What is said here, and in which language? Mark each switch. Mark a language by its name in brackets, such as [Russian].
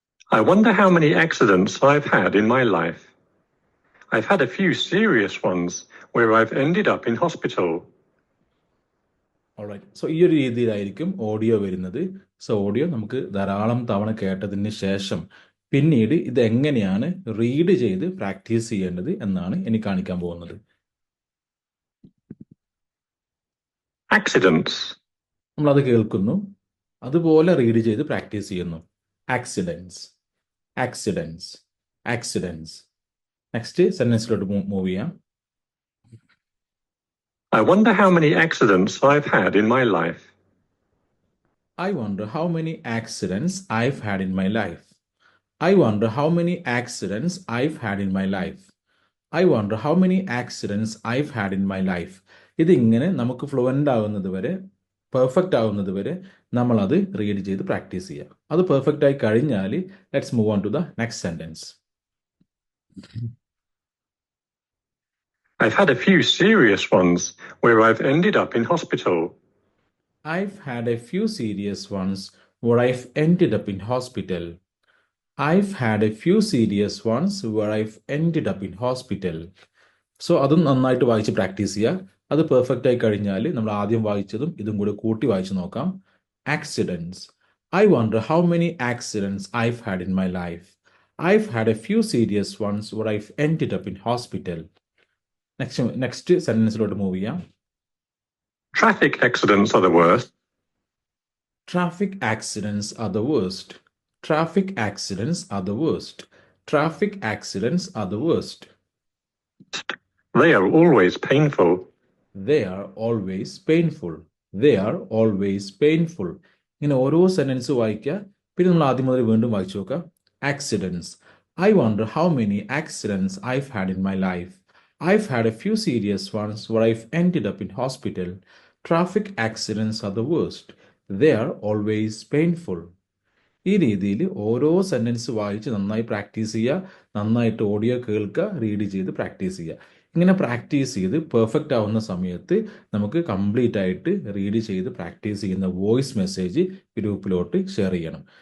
[English] I wonder how many accidents I've had in my life. I've had a few serious ones where I've ended up in hospital. [Malayalam] Alright, so ഈ ഒരു രീതിയിലായിരിക്കും audio വരുന്നത്. So audio നമുക്ക് ധാരാളം തവണ കേട്ടതിന് ശേഷം പിന്നീട് ഇത് എങ്ങനെയാണ് റീഡ് ചെയ്ത് പ്രാക്ടീസ് ചെയ്യേണ്ടത് എന്നാണ് ഇനി കാണിക്കാൻ പോകുന്നത്. [English] Accidents. [Malayalam] നമ്മളത് കേൾക്കുന്നു, അതുപോലെ റീഡ് ചെയ്ത് പ്രാക്ടീസ് ചെയ്യുന്നു. [English] Accidents, accidents, accidents. [Malayalam] Next സെന്റൻസിലോട്ട് move ചെയ്യാം. [English] I wonder how many accidents I've had in my life. I wonder how many accidents I've had in my life. I wonder how many accidents I've had in my life. I wonder how many accidents I've had in my life. [Malayalam] ഇതിങ്ങനെ നമുക്ക് fluent ആവുന്നത് വരെ, perfect ആവുന്നത് വരെ നമ്മളത് read ചെയ്ത് practice ചെയ്യുക. അത് പെർഫെക്റ്റ് ആയി കഴിഞ്ഞാൽ [English] Let's move on to the next sentence. I've had a few serious ones where I've ended up in hospital. I've had a few serious ones where I've ended up in hospital. I've had a few serious ones where I've ended up in hospital. [Malayalam] So അതും നന്നായിട്ട് വായിച്ച് practice ചെയ്യുക. അത് perfect ആയി കഴിഞ്ഞാൽ നമ്മൾ ആദ്യം വായിച്ചതും ഇതും കൂടെ കൂട്ടി വായിച്ച് നോക്കാം. [English] Accidents. I wonder how many accidents I've had in my life. I've had a few serious ones where I've ended up in hospital. [Malayalam] Next സെന്റൻസിലോട്ട് move ചെയ്യാം. [English] Traffic accidents are the worst. Traffic accidents are the worst. Traffic accidents are the worst. Traffic accidents are the worst. They are always painful. They are always painful. They are always painful. [Malayalam] ഇങ്ങനെ ഓരോ sentence വായിക്കുക, പിന്നെ നമ്മൾ ആദ്യം മുതൽ വീണ്ടും വായിച്ചു നോക്കുക. [English] Accidents. I wonder how many accidents I've had in my life. I've had a few serious ones where I've ended up in hospital. Traffic accidents are the worst. They are always painful. [Malayalam] ഈ രീതിയിൽ ഓരോ sentence വായിച്ച് നന്നായി practice ചെയ്യുക, നന്നായിട്ട് audio കേൾക്കുക, read ചെയ്ത് practice ചെയ്യുക. ഇങ്ങനെ പ്രാക്ടീസ് ചെയ്ത് പെർഫെക്റ്റ് ആവുന്ന സമയത്ത് നമുക്ക് കംപ്ലീറ്റ് ആയിട്ട് റീഡ് ചെയ്ത് പ്രാക്ടീസ് ചെയ്യുന്ന വോയിസ് മെസ്സേജ് ഗ്രൂപ്പിലോട്ട് ഷെയർ ചെയ്യണം.